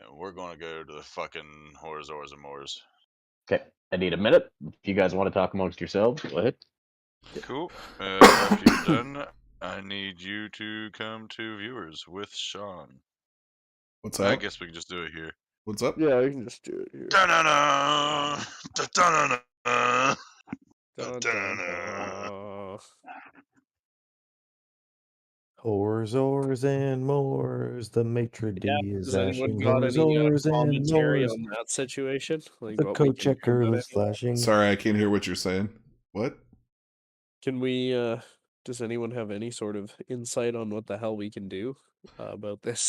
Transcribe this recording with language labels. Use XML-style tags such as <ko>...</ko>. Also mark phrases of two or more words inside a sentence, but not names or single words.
<en>And we're gonna go to the fucking Horizors and Moors. Okay, I need a minute. If you guys want to talk amongst yourselves, go ahead. Cool. After you're done, I need you to come to viewers with Sean. What's I up? guess we can just do it here. What's up? Yeah, I can just do it here. Da-na-na! Da-da-na-na! Dun, dun, dun. Horzors and Moors, the maitre d' is Does anyone ashing. got any Horzors and commentary Moors, on that situation? Like the what we coat can do checker about is it? flashing. Sorry, I can't hear what you're saying. What? Can we? Does anyone have any sort of insight on what the hell we can do about this?</en>